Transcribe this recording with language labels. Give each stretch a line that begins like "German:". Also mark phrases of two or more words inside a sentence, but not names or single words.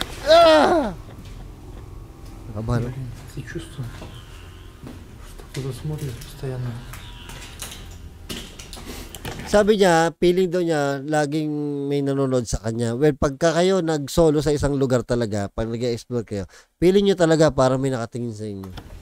Filipino: Ah! Nakabahan ako.
Russian: Ты чувствуешь, что кто-то смотрит постоянно.
Filipino: Sabi niya, feeling daw niya, laging may nanonood sa kanya. Well, pagka kayo nag-solo sa isang lugar talaga, pag nag-explore kayo, feeling niyo talaga parang may nakatingin sa inyo.